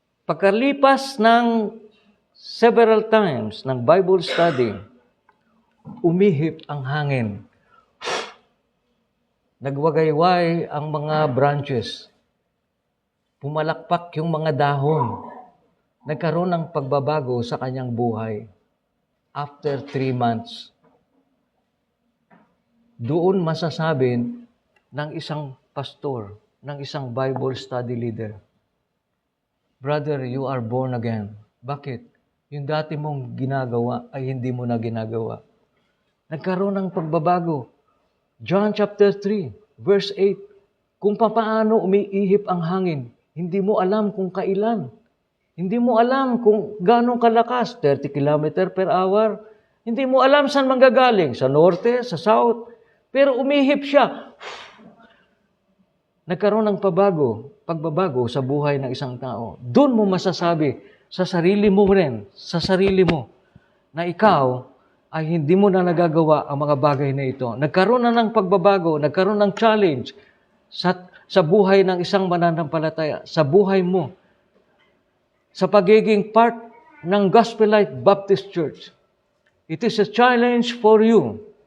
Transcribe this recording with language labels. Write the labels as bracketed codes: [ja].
[tl] Pagkalipas ng several times ng Bible study, umihip ang hangin. Nagwagayway ang mga branches. Pumalakpak yung mga dahon. Nagkaroon ng pagbabago sa kanyang buhay. [en] After 3 months. [tl] Doon masasabing ng isang pastor, ng isang Bible study leader, [en] brother, you are born again. [tl] Bakit? Yung dati mong ginagawa ay hindi mo na ginagawa. Nagkaroon ng pagbabago. John chapter 3, verse 8. Kung papaano umiihip ang hangin, hindi mo alam kung kailan. Hindi mo alam kung gano'ng kalakas, 30 km per hour. Hindi mo alam saan manggagaling, sa norte, sa south. Pero umihip siya. Nagkaroon ng pagbabago sa buhay ng isang tao. Doon mo masasabi sa sarili mo rin, sa sarili mo, na ikaw ay hindi mo na nagagawa ang mga bagay na ito. Nagkaroon na ng pagbabago, nagkaroon ng challenge sa buhay ng isang mananampalataya, sa buhay mo, sa pagiging part ng Gospel Light Baptist Church. [en] It is a challenge for you.